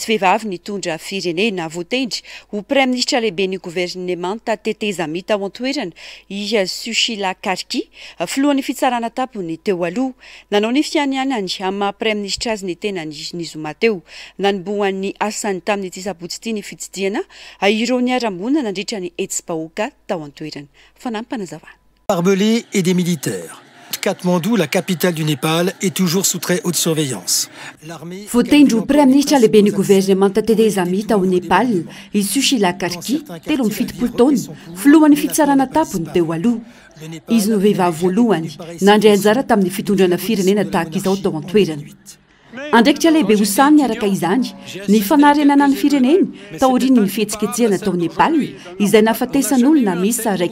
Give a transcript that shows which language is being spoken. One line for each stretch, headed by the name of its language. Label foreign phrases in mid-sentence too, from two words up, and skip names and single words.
Malagasy: vehivavy nitondra firenena voatendry ho
English: prime ministre
Malagasy: lehibe ny gouvernemanta tetezami tao an-toerana i Sushila Karki filohan'ny fitsarana tapony teo aloha nanao ny fianianany amin'ny
English: prime ministre
Malagasy: azy ny tenany ny zoma teo nanombohan'ny asany tamin'ity sabotsy ity ny fitsidiana ireo ny arambona nandritra ny etsy-bahoaka tao an-toerana fanampanazavana
French: barbelés et des militaires. Katmandou, la capitale du Népal, est toujours sous très haute surveillance.
Malagasy: Voatendry
English: prime ministre
Malagasy: lehibe ny gouvernemanta tetezami tao Nepal i Sushila Karki telo amin'ny fitopolo taona filohan'ny fitsarana tapony teo aloha izy no vehivavy voalohany nandray anjara tamin'ny fitondrana firenena tahaka izao tao an-toerana andraikitra lehibe ho samy niaraka izany ny fanarenana ny fireneny taoriany ny fihetsiketsehana tao Nepal izay nahafatesan'olona misy